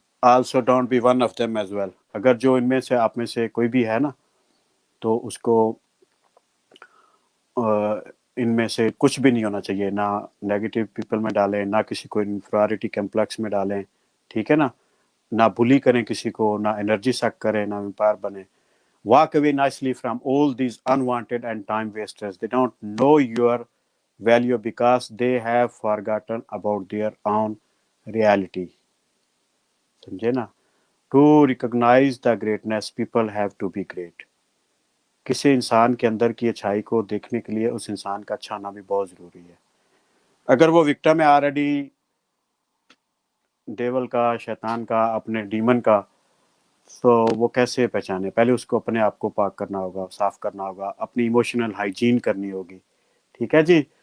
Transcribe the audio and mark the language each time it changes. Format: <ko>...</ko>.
<en>Also don't be one of them as well.</en> <hi>अगर जो इनमें से आप में से कोई भी है ना, तो उसको इनमें से कुछ भी नहीं होना चाहिए, ना नेगेटिव पीपल में डालें, ना किसी को इन्फीरियरिटी कम्प्लेक्स में डालें, ठीक है ना, ना बुली करें किसी को, ना एनर्जी सक करें, ना एम्पायर बने।</hi> <en>Walk away nicely from all these unwanted and time wasters. They don't know your value because they have forgotten about their own reality.</en> <hi>समझे ना?</hi> <en>To recognize the greatness, people have to be great.</en> <hi>किसी इंसान के अंदर की अच्छाई को देखने के लिए उस इंसान का अच्छा होना भी बहुत जरूरी है। अगर वो विक्टिम है ऑलरेडी डेवल का, शैतान का, अपने डीमन का, तो वो कैसे पहचाने? पहले उसको अपने आप को पाक करना होगा, साफ करना होगा, अपनी इमोशनल हाइजीन करनी होगी, ठीक है जी।</hi>